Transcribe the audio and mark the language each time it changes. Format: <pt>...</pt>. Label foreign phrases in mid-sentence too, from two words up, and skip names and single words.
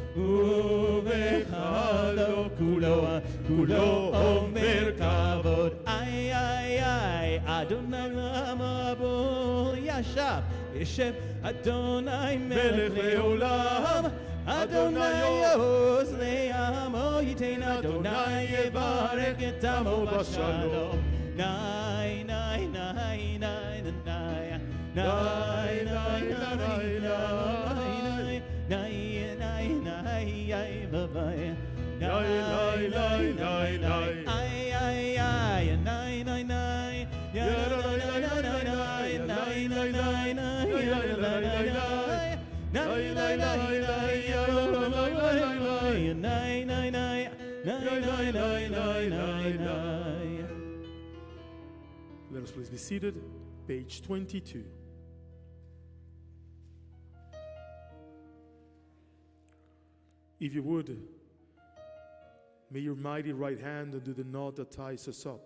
<he>ובחלו כולו אומר כבוד איי איי איי אדוני למבול ישב אדוני מלך לעולם אדוני עוז לעמו ייתן אדוני יברך את עמו בשלום נאי נאי נאי נאי נאי נאי נאי נאי נאי נאי בביי נאי נאי נאי נאי נאי איי איי איי נאי נאי נאי יא נאי נאי נאי נאי נאי</he> <en>Let us please be seated. Page 22. If you would, may your mighty right hand undo the knot that ties us up.</en>